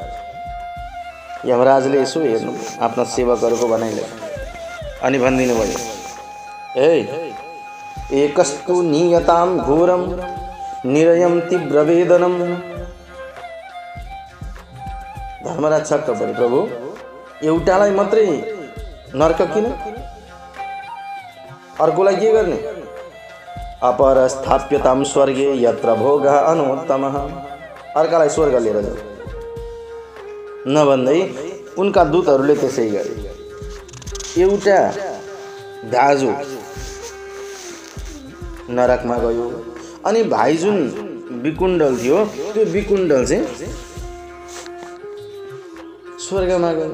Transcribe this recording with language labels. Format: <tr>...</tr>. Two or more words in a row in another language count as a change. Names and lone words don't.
<ne>यमराजले यसो हेर्नु आफ्ना सेवकहरूको भनाइले अनि भनिदिनु भयो,</ne> <sa>एकस्तु नियताम घोरम निरयम तीव्र वेदनम।</sa> <ne>धर्मराज छक्क परे, प्रभु एउटालाई मात्रै नर्क किन, अर्कोलाई के गर्ने?</ne> <sa>अपरस्थाप्यताम स्वर्गे यत्र भोगः अनुत्तमः।</sa> <ne>अर्कालाई स्वर्ग लिएर जाऊ। नभन्दै उनका दूतहरूले त्यसै गरे। एउटा दाजु नरकमा गयो अनि भाइ जुन विकुण्डल थियो त्यो विकुण्डल चाहिँ स्वर्गमा गयो।</ne>